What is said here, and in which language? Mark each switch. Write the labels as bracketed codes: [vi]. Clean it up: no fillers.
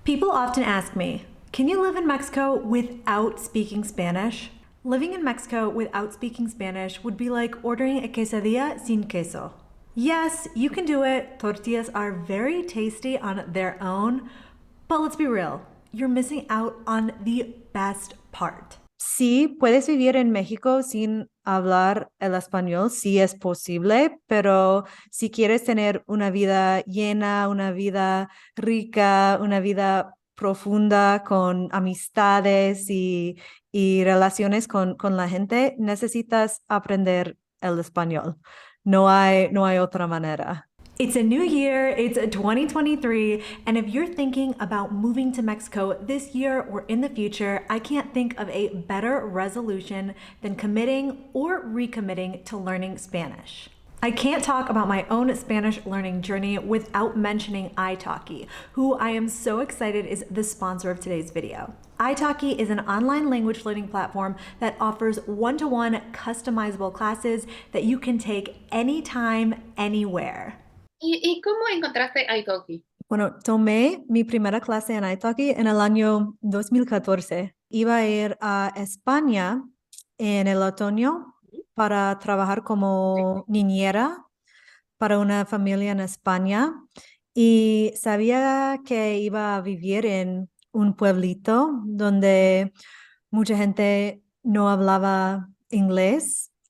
[en] People often ask me, can you live in Mexico without speaking Spanish? Living in Mexico without speaking Spanish would be like ordering a quesadilla [es] sin queso. [en] Yes, you can do it. Tortillas are very tasty on their own, but let's be real, you're missing out on the best part. [es] Sí, puedes vivir en México sin hablar el español, sí es posible, pero si quieres tener una vida llena, una vida rica, una vida profunda con amistades y relaciones con la gente, necesitas aprender el español. No hay otra manera. [en] It's a new year, it's 2023, and if you're thinking about moving to Mexico this year or in the future, I can't think of a better resolution than committing or recommitting to learning Spanish. I can't talk about my own Spanish learning journey without mentioning italki, who I am so excited is the sponsor of today's video. italki is an online language learning platform that offers one-to-one customizable classes that you can take anytime, anywhere. [es] ¿Y cómo encontraste italki? Bueno, tomé mi primera clase en italki en el año 2014. Iba a ir a España en el otoño para trabajar como niñera para una familia en España y sabía que iba a vivir en un pueblito donde mucha gente no hablaba inglés.